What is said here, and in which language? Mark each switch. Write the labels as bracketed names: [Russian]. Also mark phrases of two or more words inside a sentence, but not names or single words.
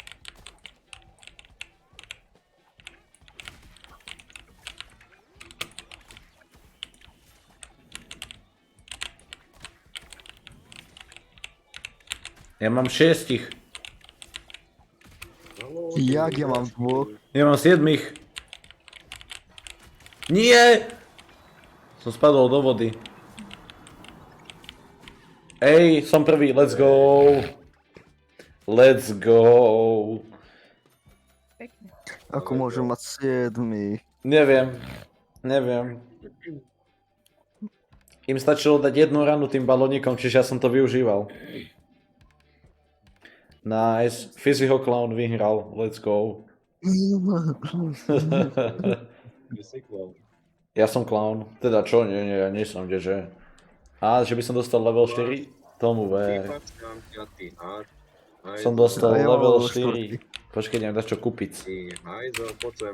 [Slovak] Ja mám 6. Haló, Jak ja mám 2? Ja mám 7. Nie! Som spadol do vody. Ej, som prvý, [English] let's go! Let's go! [Slovak] Pekne. Ako môžem mať 7? Neviem. Im stačilo dať jednu ranu tým balónikom, čiže ja som to využíval. Nice. Physical Clown vyhral, [English] let's go. [Slovak] Ty si klaun. Ja som clown. Teda čo? Nie, ja nie som, kdeže. Á, že by som dostal level 4? Tomu ver. Vypackám ťa, ty had. Som dostal Ja mám level level 4. Počkej, neviem dačo kúpiť. Ty hajzel, poď sem.